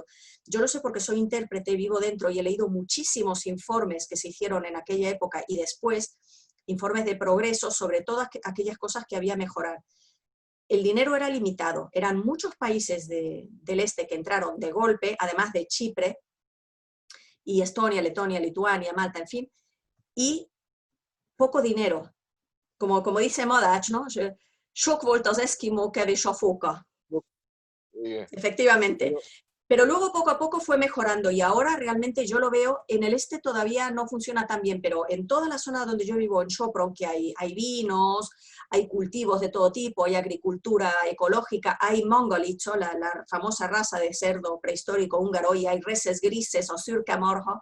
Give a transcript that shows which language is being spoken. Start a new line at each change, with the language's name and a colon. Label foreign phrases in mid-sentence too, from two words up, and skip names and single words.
Spanish: Yo lo sé porque soy intérprete, vivo dentro y he leído muchísimos informes que se hicieron en aquella época y después, informes de progreso sobre todas aquellas cosas que había que mejorar. El dinero era limitado, eran muchos países del este que entraron de golpe, además de Chipre, y Estonia, Letonia, Lituania, Malta, en fin, y poco dinero. Como dice Modach, ¿no?
Hungarian: Sok volt az eszkimó, kevés a fóka.
Spanish: Efectivamente. Pero luego poco a poco fue mejorando, y ahora realmente yo lo veo, en el este todavía no funciona tan bien, pero en toda la zona donde yo vivo, en Sopron, que hay vinos, hay cultivos de todo tipo, hay agricultura ecológica, hay mongolicho, la famosa raza de cerdo prehistórico húngaro, y hay reses grises o surkamorjo.